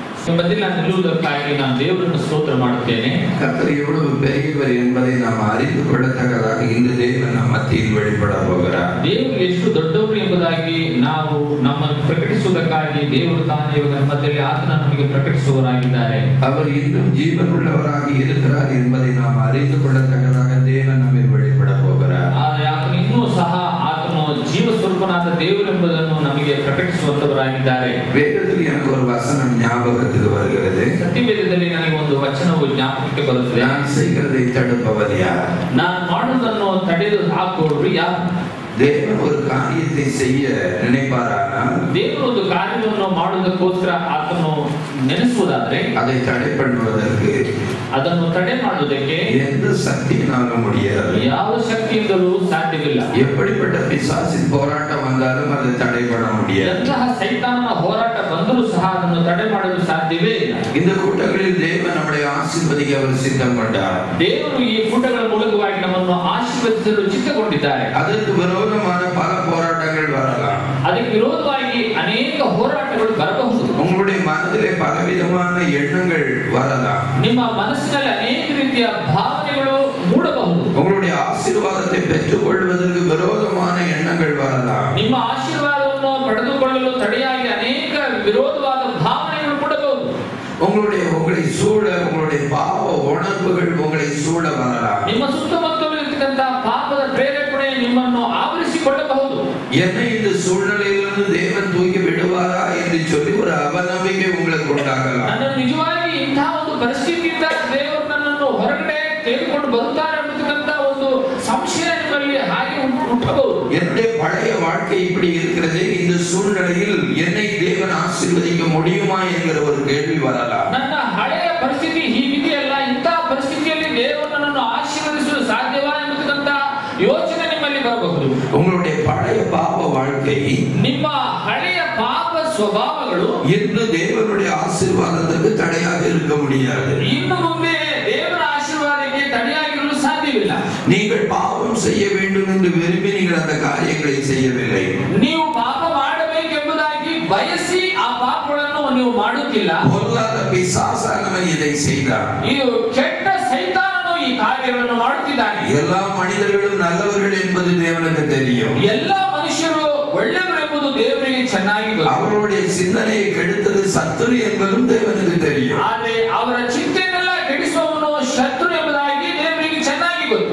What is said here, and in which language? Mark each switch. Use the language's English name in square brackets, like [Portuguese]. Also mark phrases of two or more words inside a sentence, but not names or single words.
[Tamil] மத்தியில் நான் நிறுவுவதற்காக நான் தேவனுக்கு ஸ்தோத்திரம் ಮಾಡುತ್ತೇನೆ. கர்த்தர் எவ்வளவு பெரியவர் என்பதை நாம் அறிந்து கொள்ளத்தக்கதாக இந்த தேவன் நம் மத்தியில் வெளிப்பட போகிறார். [Kannada] ದೇವರು ಎಷ್ಟು ದೊಡ್ಡವರು ಎಂಬುದಾಗಿ ನಾವು ನಮ್ಮನ್ನು ಪ್ರಕಟಿಸುವುದಕ್ಕಾಗಿ ದೇವರು ತಾನೇ ನಮ್ಮ ಮಧ್ಯದಲ್ಲಿ ಆತನ ನಮಗೆ ಪ್ರಕಟಿಸುವವರಾಗಿದ್ದಾರೆ. [Tamil] அவர் இன்னும் ஜீவனுள்ளவராக இருக்கிறார் என்பதை நாம் அறிந்து கொள்ளத்தக்கதாக தேவன் நம்மை வெளிப்பட போகிறார். [Kannada] ಆತನು ಇನ್ನೂ ಸಹ ಆತನು ಜೀವ ಸ್ವರೂಪನಾದ ದೇವರು ಎಂಬುದನ್ನು ನಮಗೆ ಪ್ರಕಟಿಸುವಂತವರಾಗಿದ್ದಾರೆ. [Tamil] வேதத்தில் எனக்கு ஒரு வசனம் ஞாபகத்துக்கு வருகிறது. [Kannada] ಸತ್ಯವೇದದಲ್ಲಿ ನನಗೆ ಒಂದು ವಚನವು ಜ್ಞಾಪಕಕ್ಕೆ ಬರುತ್ತದೆ. [Tamil] நான் செய்கிறதை தடுப்பவர் யார்? [Kannada] ನಾನು ಮಾಡುವುದನ್ನು ತಡೆದು ಹಾಕುವವರು ಯಾರು? [Tamil] தேவன் ஒரு காரியத்தை செய்ய நினைப்பாரானால் [Kannada] ದೇವರು ಒಂದು ಕಾರ್ಯವನ್ನು ಮಾಡುವುದಕ್ಕೋಸ್ಕರ ಆತನು ನೆನೆಸುವುದಾದ್ರೆ [Tamil] அதை தடை பண்ணுவதற்கு [Kannada] ಅದನ್ನು ತಡೆ ಮಾಡುವುದಕ್ಕೆ [Tamil] எந்த சக்தியினாலும் முடியாது. [Kannada] ಯಾವ ಶಕ್ತಿಯಿಂದಲೂ ಸಾಧ್ಯವಿಲ್ಲ. [Tamil] எப்படிப்பட்ட பிசாசின் போராட்டம் வந்தாலும் அதை தடை பண்ண முடியாது. [Kannada] ಎಂತಹ ಸೈತಾನನ ಹೋರಾಟ ಬಂದರೂ ಸಹ ಅದನ್ನು ತಡೆ ಮಾಡಲು ಸಾಧ್ಯವೇ ಇಲ್ಲ. [Tamil] இந்த கூட்டங்களில் தேவன் நம்மை ஆசீர்வதிக்க அவர் சித்தம் கொண்டார். [Kannada] ದೇವರು ಈ ಕೂಟಗಳ ಮೂಲಕವಾಗಿ ನಮ್ಮನ್ನು ಆಶೀರ್ವದಿಸಲು ಚಿತ್ತಗೊಂಡಿದ್ದಾರೆ. [Tamil] அதற்கு விரோதமான பல போராட்டங்கள் வரலாம். [Kannada] ಅದಕ್ಕೆ ವಿರೋಧವಾಗಿ ಅನೇಕ ಹೋರಾಟಗಳು ಬರಬಹುದು. [Tamil] உங்களுடைய மனதிலே பலவிதமான எண்ணங்கள் வரலாம். [Kannada] ನಿಮ್ಮ ಮನಸ್ಸಿನಲ್ಲಿ ಅನೇಕ ರೀತಿಯ ಭಾವನೆಗಳು ಮೂಡಬಹುದು. [Tamil] உங்களுடைய ஆசீர்வாதத்தை பெற்றுக் கொள்வதற்கு விரோதமான எண்ணங்கள் வரலாம். [Kannada] ನಿಮ್ಮ ಆಶೀರ್ವಾದವನ್ನು ಪಡೆದುಕೊಳ್ಳಲು ತಡೆಯಾಗಿ ಅನೇಕ ವಿರೋಧವಾದ ಭಾವನೆಗಳು ಮೂಡಬಹುದು. [Tamil] உங்களை சூழ உங்களுடைய பாவ உணர்வுகள் உங்களை சூழ வரலாம். [Kannada] ನಿಮ್ಮ ಸುತ್ತಮುತ್ತಲಿರತಕ್ಕಂತ ಪಾಪದ ಪ್ರೇರೇಪಣೆ ನಿಮ್ಮನ್ನು ಆವರಿಸಿಕೊಳ್ಳಬಹುದು. [Tamil] என்னை இந்த சூழ்நிலையிலிருந்து தேவன் தூக்கி விடுவாரா என்று சொல்லி ஒரு அவநம்பிக்கை உங்களுக்கு உண்டாகலாம். [Kannada] ನಾನು ನಿಜವಾಗಿ ಇಂತಹ ಒಂದು ಪರಿಸ್ಥಿತಿಯಿಂದ ದೇವರು ನನ್ನನ್ನು ಹೊರಗಡೆ ತೆಗೆದುಕೊಂಡು ಬರುತ್ತಾರೆ ಅನ್ನತಕ್ಕಂತ ಒಂದು ಸಂಶಯ ನಿಮ್ಮಲ್ಲಿ ಹಾಗೆ ಹುಟ್ಟಬಹುದು. [Tamil] என்னுடைய பழைய வாழ்க்கை இப்படி இருக்கிறது, இந்த சூழ்நிலையில் என்னை தேவன் ஆசீர்வதிக்க முடியுமா என்கிற ஒரு கேள்வி வரலாம். [Kannada] ನನ್ನ ಹಳೆಯ ಪರಿಸ್ಥಿತಿ ಹೀಗಿದೆಯಲ್ಲ, ಇಂತಹ ಪರಿಸ್ಥಿತಿಯಲ್ಲಿ ದೇವರು ನನ್ನನ್ನು ಆಶೀರ್ವದಿಸಲು ಸಾಧ್ಯವಾ ಅನ್ನತಕ್ಕಂತ ಯೋಚನೆ ನಿಮ್ಮಲ್ಲಿ ಬರಬಹುದು. [Tamil] உங்களுடைய பழைய பாவ வாழ்க்கை, [Kannada] ನಿಮ್ಮ ಹಳೆಯ ಪಾಪ ಸ್ವಭಾವಗಳು [Tamil] இன்று தேவனுடைய ஆசீர்வாதத்துக்கு தடையாக இருக்க முடியாது. [Kannada] ಇನ್ನು ಮುಂದೆ ದೇವರ ಆಶೀರ್ವಾದಕ್ಕೆ ತಡೆಯಾಗಿರಲು ಸಾಧ್ಯವಿಲ್ಲ. [Tamil] நீங்கள் பாவம் செய்ய வேண்டும் என்று விரும்பி நீங்கள் அந்த காரியங்களை செய்யவில்லை. [Kannada] ನೀವು ಪಾಪ ಮಾಡಬೇಕೆಂಬುದಾಗಿ ಬಯಸಿ ಆ ಪಾಪಗಳನ್ನು ನೀವು ಮಾಡುತ್ತಿಲ್ಲ. [Tamil] பொல்லாத பிசாசானவன் இதை செய்தான். [Kannada] ಇದು ಕೆಟ್ಟ ಸೈತಾನನು ಈ ಕಾರ್ಯವನ್ನು ಮಾಡುತ್ತಿದ್ದಾನೆ. [Tamil] எல்லா மனிதர்களும் நல்லவர்கள் என்பது தேவனுக்கு தெரியும். [Kannada] ಎಲ್ಲ ಮನುಷ್ಯರು ಒಳ್ಳೆಯವರೆಂಬುದು ದೇವರಿಗೆ ಚೆನ್ನಾಗಿ ಗೊತ್ತು. [Tamil] அவருடைய சிந்தனையை கெடுத்தது சத்துரு என்பதும் தேவனுக்கு தெரியும். [Kannada] ಆದರೆ ಅವರ ಚಿಂತೆಯನ್ನೆಲ್ಲ ಕೆಡಿಸುವವನು ಶತ್ರು ಎಂಬುದಾಗಿ ದೇವರಿಗೆ ಚೆನ್ನಾಗಿ ಗೊತ್ತು.